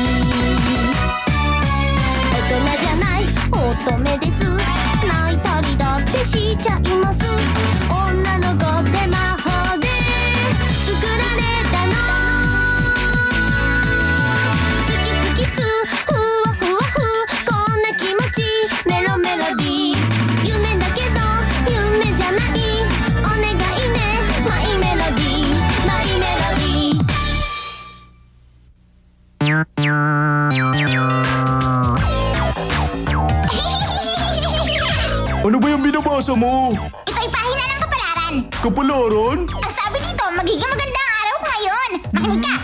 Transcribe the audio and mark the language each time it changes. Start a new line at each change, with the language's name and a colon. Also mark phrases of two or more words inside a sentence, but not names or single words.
Japanese: 大人じゃない乙女です泣いたりだってしちゃいます女の子って魔法で作られたの好き好きすふわふわふこんな気持ちメロメロディー夢だけど夢じゃないお願いねマイメロディーマイメロディー
Filipino: Ano ba yung binabasa mo? Ito'y pahina ng kapalaran. Kapalaran? Ang sabi dito, magiging maganda ang araw ko ngayon. Makinig ka.